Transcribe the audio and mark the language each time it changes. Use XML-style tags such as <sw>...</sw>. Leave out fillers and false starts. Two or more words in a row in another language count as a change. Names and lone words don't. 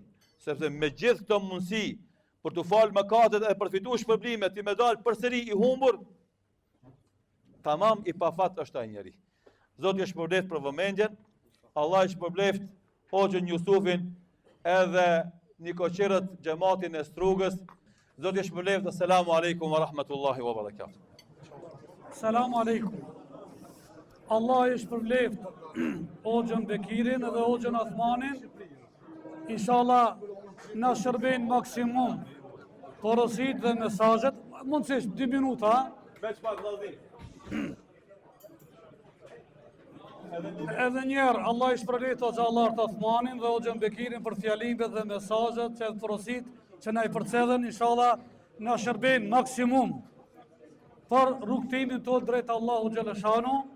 <sq>Sepse me gjithë këto mundësi për të falë mëkatet e përfituar shpërblimet, ti më dal përsëri i humbur, tamam i pafat është ai njeri. Zoti e shpërbleft për vëmendjen, Allah e shpërbleft Hoxhën Jusufin edhe nikoqerët xhamatin e Strugës. Zoti e shpërbleft.</sq> <ar>السلام عليكم ورحمة الله وبركاته. سلام عليكم.</ar> <sq>Allah i shpërbleft Hoxhën Bekirin dhe Hoxhën Uthmanin. Inshallah na shërbejnë maksimum porosit dhe mesazhet. Mundësisht 2 minuta. Veç pak vëllazim. Edhe njerë, Allah i shpërbleft Hoxhallar Uthmanin dhe Hoxhën Bekirin për fjalimet dhe mesazhet që porosit që na i përcjellën, inshallah na shërbejnë maksimum për rrugtimin tonë drejt Allahu Xhaleshanu.</sq>